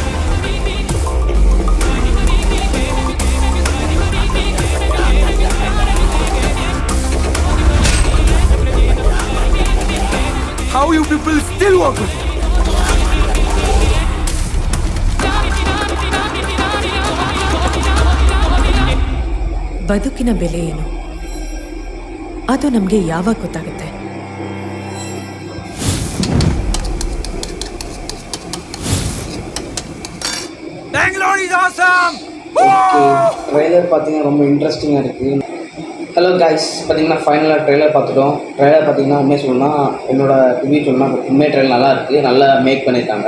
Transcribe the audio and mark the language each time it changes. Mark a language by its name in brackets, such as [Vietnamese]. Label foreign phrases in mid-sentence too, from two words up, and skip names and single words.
[English] How you people still work? [Kannada] ಬದುಕಿನ ಬೆಲೆ ಏನು ಅದು ನಮಗೆ ಯಾವಾಗ ಗೊತ್ತಾಗುತ್ತೆ? [Tamil] ட்ரைலர் பார்த்தீங்கன்னா ரொம்ப இன்ட்ரெஸ்டிங்காக இருக்குது. [English] Hello guys, [Tamil] பார்த்தீங்கன்னா ஃபைனலாக ட்ரெய்லர் பார்த்துட்டோம். ட்ரெய்லர் பார்த்தீங்கன்னா உண்மையை சொல்லணும்னா, என்னோட ரிவ்யூ சொல்லணும்னா உண்மை ட்ரெய்லர் நல்லா இருக்குது, நல்லா மேக் பண்ணியிருக்காங்க.